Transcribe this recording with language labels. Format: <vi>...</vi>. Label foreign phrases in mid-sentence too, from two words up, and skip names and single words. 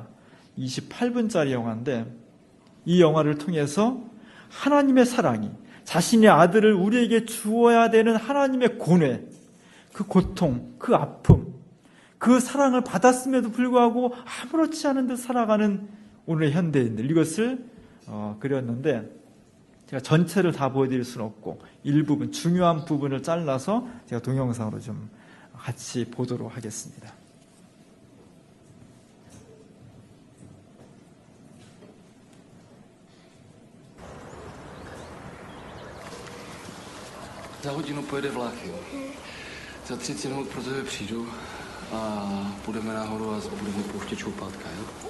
<ko>28분짜리 영화인데 이 영화를 통해서 하나님의 사랑이 자신의 아들을 우리에게 주어야 되는 하나님의 고뇌, 그 고통, 그 아픔, 그 사랑을 받았음에도 불구하고 아무렇지 않은 듯 살아가는 오늘의 현대인들, 이것을 그렸는데 제가 전체를 다 보여드릴 수는 없고 일부분, 중요한 부분을 잘라서 제가 동영상으로 좀 같이 보도록 하겠습니다.</ko> <cs>Za hodinu pojede vlak, jo. Za 30 minut pro tebe přijdu a půjdeme nahoru a budeme pouštět čoupátka, jo.</cs>